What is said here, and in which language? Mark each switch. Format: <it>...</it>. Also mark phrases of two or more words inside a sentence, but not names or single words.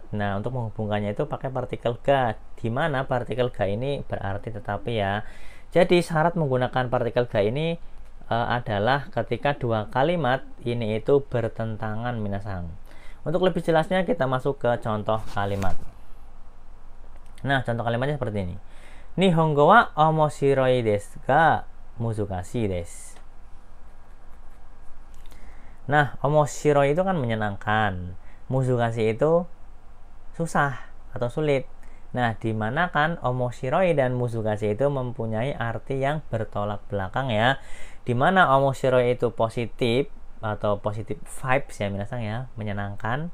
<id>Nah, untuk menghubungkannya itu pakai partikel ga, di mana partikel ga ini berarti tetapi ya. Jadi syarat menggunakan partikel ga ini adalah ketika dua kalimat ini itu bertentangan minasang. Untuk lebih jelasnya kita masuk ke contoh kalimat. Nah, contoh kalimatnya seperti ini.</id> <ja>日本語は面白いですが難しいです.</ja> <id>Nah, omoshiroi itu kan menyenangkan. Muzukashi itu susah atau sulit. Nah, dimana kan omoshiroi dan muzukashi itu mempunyai arti yang bertolak belakang ya. Dimana omoshiroi itu positif, atau positif vibes ya minasang ya, menyenangkan.</id>